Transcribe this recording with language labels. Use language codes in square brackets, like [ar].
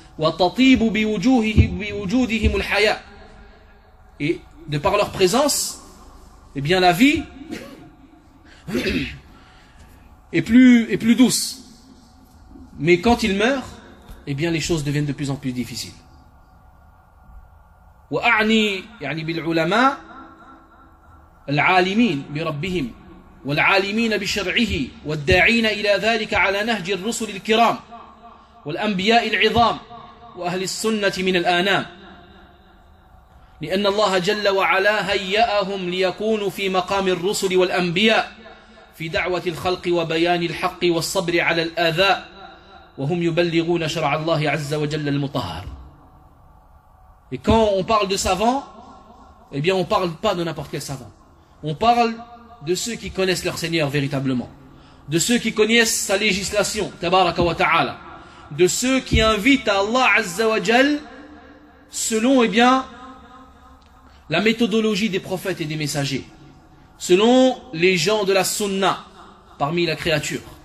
[ar] وَتَطِيبُ بِوُجُودِهِمُ الْحَيَا. [fr] Et de par leur présence, eh bien, la vie est plus douce. Mais quand ils meurent, eh bien, les choses deviennent de plus en plus difficiles. [ar] Wa a'ni يعني بالعلماء العالمين بربهم والعالمين بشرعه والداعين الى ذلك على نهج الرسل الكرام والانبياء العظام واهل السنه من الانام لان الله جل وعلا هيئهم ليكونوا في مقام الرسل والانبياء في دعوه الخلق وبيان الحق والصبر على الاذى وهم يبلغون شرع الله عز وجل المطهر. [fr] Et quand on parle de savants, eh bien on parle pas de n'importe quel savant. On parle de ceux qui connaissent leur Seigneur véritablement, de ceux qui connaissent sa législation, tabaraka wa ta'ala, de ceux qui invitent à Allah Azza wa Jal selon, eh bien, la méthodologie des prophètes et des messagers, selon les gens de la sunna parmi la créature.